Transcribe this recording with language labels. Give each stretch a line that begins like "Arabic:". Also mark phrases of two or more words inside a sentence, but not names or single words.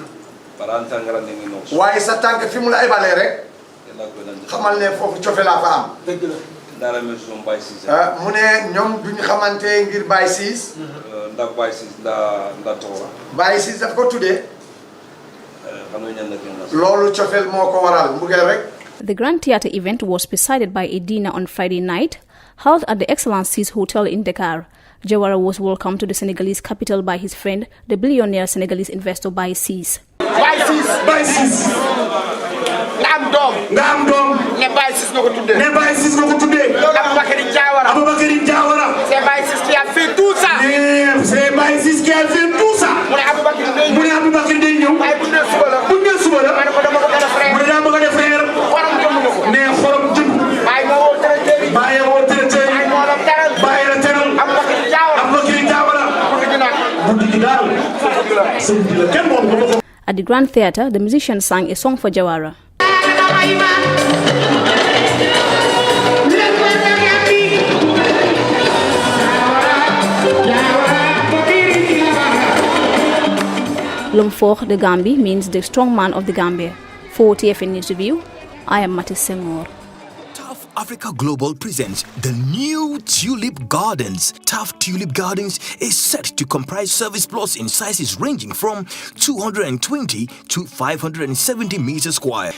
Wolof: waaye sa tànk fi mu la ebalee rek xamal ne foofu cofe laa fa am mu ne ñoom duñ xamante ngir Baye Ciss Baye Ciss daf ko tuddee loolu cofeel moo ko waral mbugeel rek.
English: The Grand Theatre event was presided by a dinner on Friday night held at the Excellencies Hotel in Dakar. Jawara was welcomed to the Senegalese capital by his friend, the billionaire Senegalese investor Baye Ciss.
Wolof: Baye Ciss nga am doom ne Baye Ciss nga ko tuddee Aboubakary Jawara
French: c'est Baye Ciss qui a fait tout ça
Wolof: mu ne Aboubakary day ñëw waaye bu ne suba la ma ne ko dama bëgg a def frère ne xorom jëm Baye moo woo traiteur yi Baye moo la teral Aboubakary Jawara guddi gi daal kenn moom ko.
English: At the Grand Theatre, the musicians sang a song for Jawara.
French: L'homme fort de Gambie
English: means the strong man of the Gambia. For TFN News Review, I am Matis Senghor. Africa Global presents the new Tulip Gardens. Taft Tulip Gardens is set to comprise service plots in sizes ranging from 220 to 570 meters square.